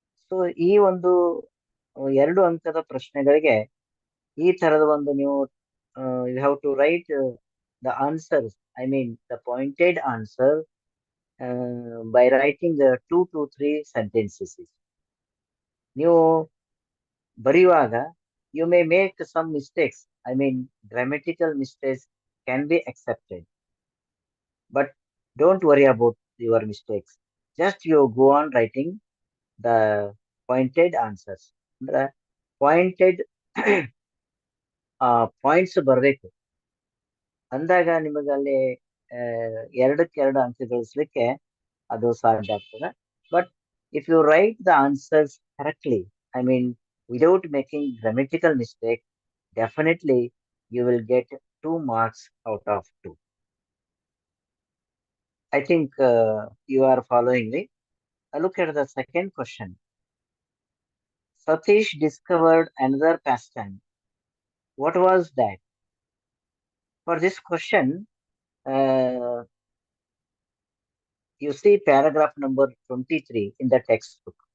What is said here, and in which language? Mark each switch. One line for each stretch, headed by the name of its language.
Kannada: So ಈ ಒಂದು 2 ಅಂಕದ ಪ್ರಶ್ನೆಗಳಿಗೆ ಈ ತರದ ಒಂದು ನೀವು
English: You have to write the answers, I mean the pointed answer by writing 2 to 3 sentences.
Kannada: ನೀವು ಬರೆಯುವಾಗ
English: You may make some mistakes, I mean grammatical mistakes can be accepted, but don't worry about your mistakes. Just you go on writing the pointed answers.
Kannada: ಅಂದ್ರೆ pointed points ಬರಬೇಕು. ಅಂದಾಗ ನಿಮಗೆ ಅಲ್ಲಿ 2ಕ್ಕೆ 2 ಅಂಕ ಗಳಿಸ್ಲಿಕ್ಕೆ ಅದು ಸಾಧ್ಯ ಆಗ್ತದೆ.
English: But if you write the answers correctly, I mean without making grammatical mistake, definitely you will get 2 marks out of 2. I think you are following me. Look at the second question. Satish discovered another pastime. What was that? For this question, uh, you see paragraph number 23 in the textbook.